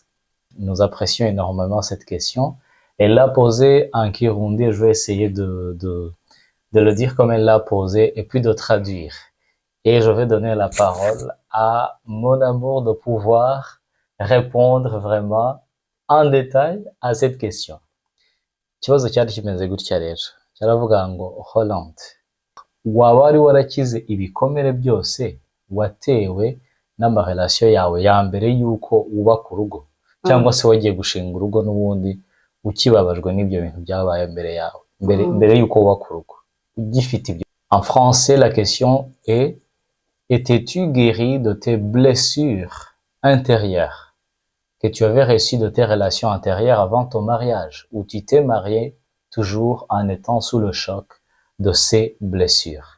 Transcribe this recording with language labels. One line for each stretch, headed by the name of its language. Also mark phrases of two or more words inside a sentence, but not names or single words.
French: Nous apprécions énormément cette question. Elle l'a posée en Kirundi, je vais essayer de le dire comme elle l'a posée et puis de traduire. Et je vais donner la parole à mon amour de pouvoir répondre vraiment en détail à cette question.
Kinyarwanda: Ikibazo cyari kimeze gutya rero. Cyaravuga ngo Holland, waba wari warakize ibikomere byose watewe n'amarelation yawe ya mbere yuko wubaka urugo, cyangwa se wagiye gushinga urugo n'ubundi ukibabajwe n'ibyo bintu byabaye mbere yawe, mbere yuko wubaka urugo ugifite ibyo.
French: En français, la question est: étais-tu guéri de tes blessures intérieures que tu avais reçues de tes relations antérieures avant ton mariage, ou tu t'es marié toujours en étant sous le choc de ces blessures?